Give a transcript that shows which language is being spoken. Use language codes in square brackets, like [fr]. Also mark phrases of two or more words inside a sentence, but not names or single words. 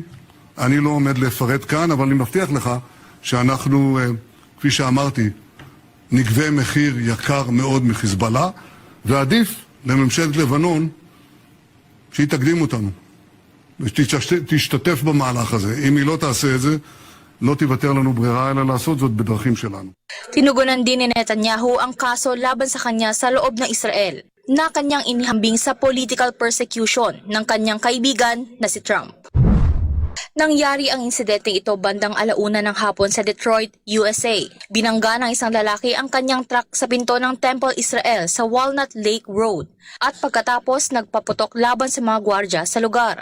[he] אני לא עומד לפרט כאן, אבל אני מבטיח לך שאנחנו, כפי שאמרתי, נגבה מחיר יקר מאוד מחיזבאללה, ועדיף לממשלת לבנון שהיא תקדים אותנו, ושתשתתף במהלך הזה. אם היא לא תעשה את זה, לא תיוותר לנו ברירה אלא לעשות זאת בדרכים שלנו. [tl] Tinugunan din ni Netanyahu ang kaso laban sa kanya sa loob ng Israel na kanyang inihambing sa [en] political persecution [tl] ng kanyang kaibigan na si Trump. Nangyari ang insidente ito bandang 1:00 ng hapon sa Detroit, USA. Binangga ng isang lalaki ang kanyang truck sa pinto ng Temple Israel sa Walnut Lake Road at pagkatapos nagpaputok laban sa mga gwardya sa lugar.